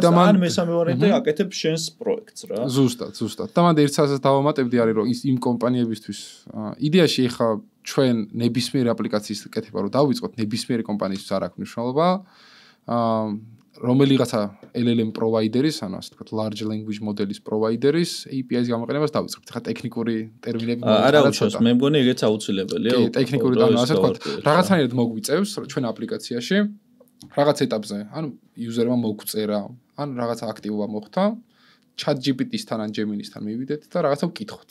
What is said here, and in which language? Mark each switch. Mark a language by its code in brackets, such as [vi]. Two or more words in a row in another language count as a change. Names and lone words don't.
[ka] ან მესამე ვარიანტი აკეთებ შენს პროექტს რა. ზუსტად. და მანდ ერთ საათს დავამატებდი არის რომ იმ კომპანიებისთვის იდეაში ხა ჩვენ ნებისმიერ აპლიკაციის კეთება რომ დავიწყოთ ნებისმიერი კომპანიისთვის არ აქვს მნიშვნელობა. რომელიღაცა LLM პროვაიდერის, ანუ ასე ვთქვათ, [en] large language model- [ka] ის პროვაიდერის API-ის გამოყენებას დავიწყებთ. ხა ტექნიკური ტერმინები არა უშავს, მე მგონი ეგეც აუცილებელია. კი, ტექნიკური და ასე ვთქვათ, რაღაცნაირად მოგვიწევს ჩვენ აპლიკაციაში, რაღაც ეტაპზე, ანუ იუზერმა მოგვწერა, ან რაღაცა აქტივობა მოხდა, ChatGPT-სთან ან Gemini-სთან მივიდეთ და რაღაცა ვკითხოთ.